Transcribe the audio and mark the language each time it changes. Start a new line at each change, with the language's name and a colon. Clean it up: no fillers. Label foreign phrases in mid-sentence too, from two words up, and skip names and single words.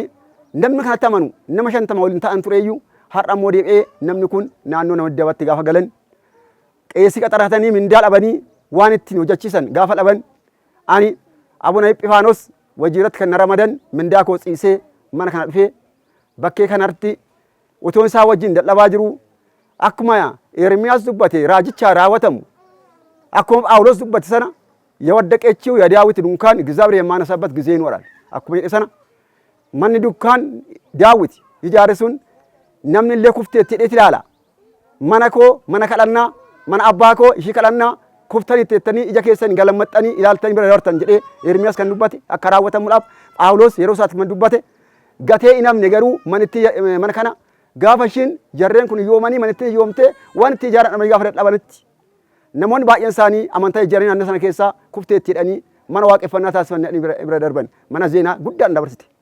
Oromo: namni kanatti amanu nama 50 waliin ta'an tureeyyuu har'a immoo deebi'ee namni kun naannoo nama dabatti gaafa galan qeesii qaxaratanii mindaa dhabanii waan ittiin hojjechiisan gaafa dhaban ani Abuna Ephifaanos wajiiratti kan Ramadan mindaa koo xiisee mana kana dhufee bakkee kanatti utuu isaa wajjin dadhabaa jiru akkuma Ermiyaas dubbate raajicha raawwatamu akkuma Phaawulos dubbate sana
Amharic: የወደቀችው የዳዊት ድንኳን እግዚአብሔር የማነሳበት ጊዜ
Oromo: ይኖራል akkuma jedhe sana manni dukkaan daawit ijaare sun namni illee kufteetti hidheet ilaala mana koo mana kadhannaa mana abbaa koo ishii kadhannaa kuftanii teettanii ija keessan galammaxxanii ilaaltanii bira dabartan jedhee Ermiyaas kan dubbate akka raawwatamuudhaaf Phaawulos yeroo isaatti kan dubbate gatee inamne garuu manitti mana kana gaafa ishiin jarreen kun yoomanii manitti yoomtee waan itti ijaaran amanii gaafa dadhabanitti namoonni baay'een isaanii amantaa ijaaranii naannoo sana keessaa kufteetti hidhanii mana waaqeffannaa taasifanii bira darban mana zeenaa guddaan dabarsite